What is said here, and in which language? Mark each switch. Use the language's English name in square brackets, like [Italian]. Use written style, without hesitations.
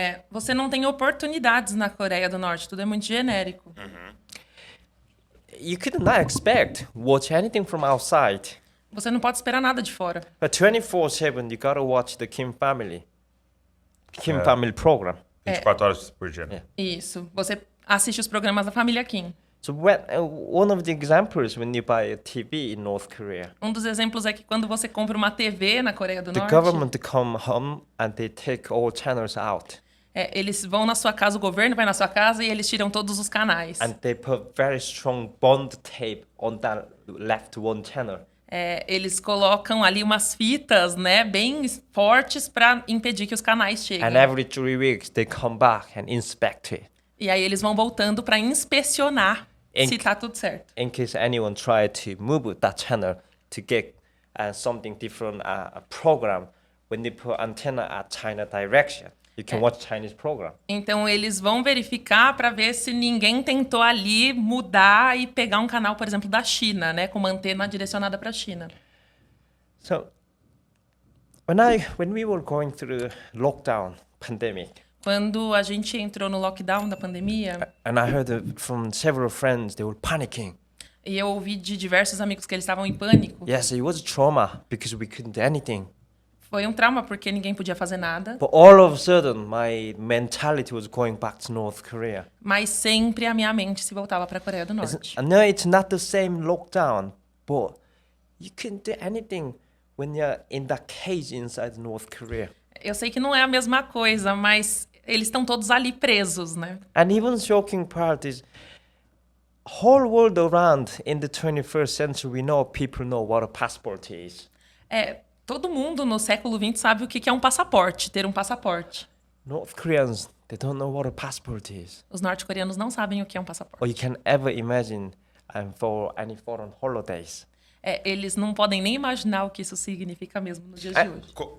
[Portuguese] Você não tem oportunidades na Coreia do Norte, tudo é muito genérico. [English] You could not expect watch anything from outside. [Portuguese] Você não pode esperar nada de fora. [English] But 24/7, you gotta watch the Kim family family program. [Portuguese] 24 horas por dia. É. Isso. Você assiste os programas da família Kim. [English] So one of the examples when you buy a TV in North Korea, [Portuguese] Um dos exemplos é que quando você compra uma TV na Coreia do [English] the [Portuguese] Norte, [English] government come home and they take all channels out. [Portuguese] eles vão na sua casa, o governo vai na sua casa e eles tiram todos os canais. [English] And they put very strong bond tape on that left one channel. [Portuguese] Eles colocam ali umas fitas, né, bem fortes para impedir que os canais cheguem. [English] And every 3 weeks they come back and inspect it. [Portuguese] E aí eles vão voltando para inspecionar se tá tudo certo. [English] In case anyone try to move that channel to get something different, a program, when they put antenna at China direction, you can watch Chinese program. [Portuguese] Então eles vão verificar para ver se ninguém tentou ali mudar e pegar um canal, por exemplo, da China, né, com uma antena direcionada para a China. [English] So when we were going through the lockdown pandemic, [Portuguese] Quando a gente entrou no lockdown da pandemia, [English] and I heard from several friends they were panicking. [Portuguese] e eu ouvi de diversos amigos que eles estavam em pânico. [English] Yes, it was trauma because we couldn't do anything. [Portuguese] Foi um trauma porque ninguém podia fazer nada. [English] But all of a sudden, my mentality was going back to North Korea. [Portuguese] Mas sempre a minha mente se voltava para a Coreia do Norte. [English] I know it's not the same lockdown, but you can't do anything when you're in that cage inside North Korea. [Portuguese] Eu sei que não é a mesma coisa, mas eles estão todos ali presos, né? [English] And even shocking part is, whole world around in the 21st century, we know people know what a passport is. [Portuguese] Todo mundo no século XX sabe o que é um passaporte, ter um passaporte. [English] North Koreans, they don't know what a passport is. [Portuguese] Os norte-coreanos não sabem o que é um [English] Or [Portuguese] passaporte. [English] you can ever imagine for any foreign holidays. [Portuguese] Eles não podem nem imaginar o que isso significa mesmo nos dias de hoje.